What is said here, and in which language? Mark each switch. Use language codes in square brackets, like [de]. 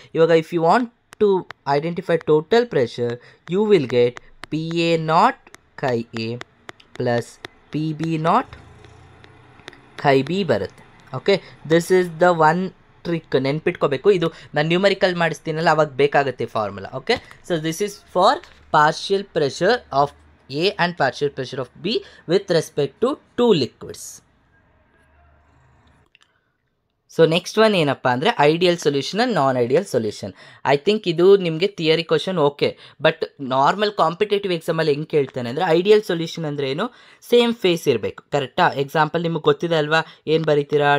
[en] ಇವಾಗ if you want to identify total pressure you will get P A naught chi A plus P B naught chi B ಬರುತ್ತೆ. [kn] Okay, [en] this is the one trick, [kn] ನೆನ್ಪಿಟ್ಕೋಬೇಕು. ಇದು ನಾನು numerical ಮಾಡಿಸ್ತೀನಲ್ಲ ಅವಾಗ ಬೇಕಾಗುತ್ತೆ formula. [en] Okay, so this is for partial pressure of A and partial pressure of B with respect to two liquids. So next one [kn] ಏನಪ್ಪ ಅಂದರೆ [en] Ideal solution and non ideal solution. I think [kn] ಇದು ನಿಮಗೆ theory question okay, but normal competitive ಎಕ್ಸಾಮಲ್ಲಿ ಹೆಂಗೆ ಕೇಳ್ತಾನೆ ಅಂದರೆ ideal solution ಅಂದರೆ ಏನು? ಸೇಮ್ ಫೇಸ್ ಇರಬೇಕು, ಕರೆಕ್ಟಾ? ಎಕ್ಸಾಂಪಲ್ ನಿಮಗೆ ಗೊತ್ತಿದೆ ಅಲ್ವಾ, ಏನು ಬರೀತೀರಾ?